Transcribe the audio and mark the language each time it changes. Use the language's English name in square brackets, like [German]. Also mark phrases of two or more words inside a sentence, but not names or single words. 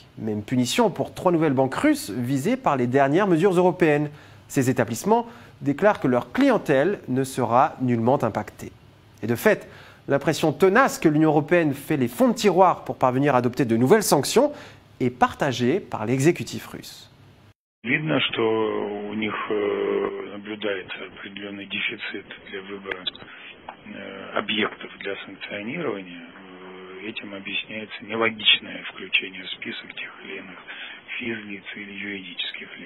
[French] Même punition pour 3 nouvelles banques russes visées par les dernières mesures européennes. Ces établissements déclarent que leur clientèle ne sera nullement impactée. Et de fait, l'impression tenace que l'Union européenne fait les fonds de tiroir pour parvenir à adopter de nouvelles sanctions est partagée par l'exécutif russe. [Russian] Видно, что у них наблюдается определенный дефицит для выбора объектов для санкционирования. Этим объясняется нелогичное включение в список тех или иных физлиц или юридических лиц.